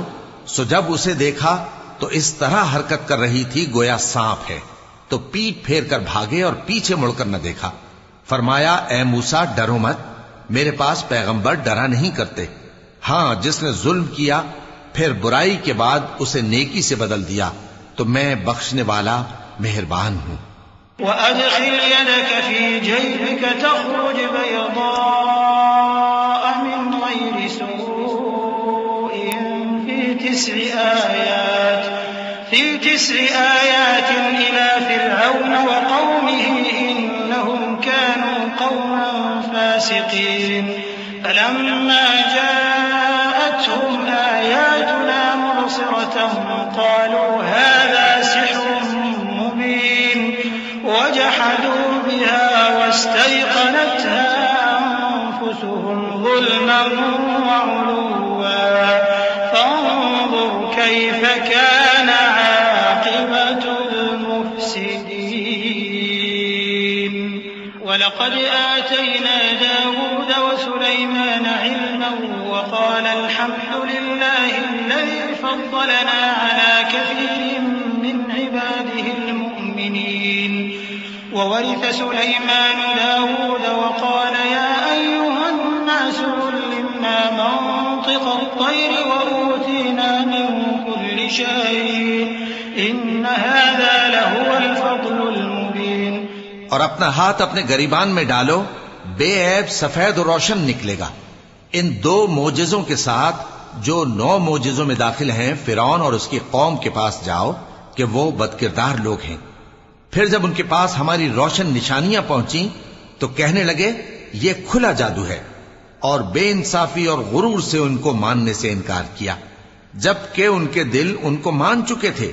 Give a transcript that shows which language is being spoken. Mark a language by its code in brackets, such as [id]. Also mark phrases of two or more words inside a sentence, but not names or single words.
[ur] سو جب اسے دیکھا تو اس طرح حرکت کر رہی تھی گویا سانپ ہے، تو پیٹھ پھیر کر بھاگے اور پیچھے مڑ کر نہ دیکھا. فرمایا، اے موسیٰ ڈرو مت، میرے پاس پیغمبر ڈرا نہیں کرتے. ہاں، جس نے ظلم کیا پھر برائی کے بعد اسے نیکی سے بدل دیا تو میں بخشنے والا مہربان ہوں. [ar] وأدخل يدك في جيبك تخرج بيضاء من غير سوء في تسع آيات إلى فرعون وقومه إنهم كانوا قوما فاسقين فلما جاءتهم آياتنا مبصرة قالوا هذا سحر مبين وجحدوا بها واستيقنتها أنفسهم ظلما وعلوا فانظر كيف كان عاقبة المفسدين. ولقد آتينا داود وسليمان علما وقال الحمد لله الذي فضلنا على كثير من عباده المؤمنين. وورث سليمان داود وقال يا أيها الناس علمنا منطق الطير وأوتينا من كل شيء إن هذا لهو الفضل المبين. [ur] اور اپنا ہاتھ اپنے گریبان میں ڈالو، بے عیب سفید اور روشن نکلے گا. ان دو معجزوں کے ساتھ جو 9 معجزوں میں داخل ہیں، فرعون اور اس کی قوم کے پاس جاؤ کہ وہ بدکردار لوگ ہیں. پھر جب ان کے پاس ہماری روشن نشانیاں پہنچی تو کہنے لگے یہ کھلا جادو ہے، اور بے انصافی اور غرور سے ان کو ماننے سے انکار کیا، جبکہ ان کے دل ان کو مان چکے تھے.